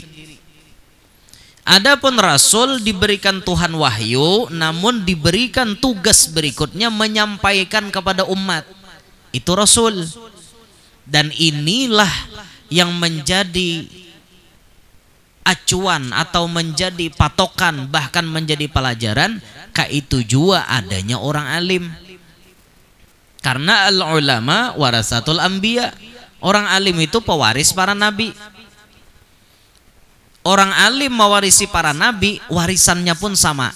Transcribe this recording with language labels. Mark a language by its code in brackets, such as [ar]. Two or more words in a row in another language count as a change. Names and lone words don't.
[id] Adapun rasul diberikan Tuhan wahyu namun diberikan tugas berikutnya menyampaikan kepada umat. Itu rasul. Dan inilah yang menjadi acuan atau menjadi patokan, bahkan menjadi pelajaran [bjn] kaitu jua [id] adanya orang alim. [ar] Karena العلماء ورثة الأنبياء. [id] Orang alim itu pewaris para nabi. Orang alim mewarisi para nabi, warisannya pun sama.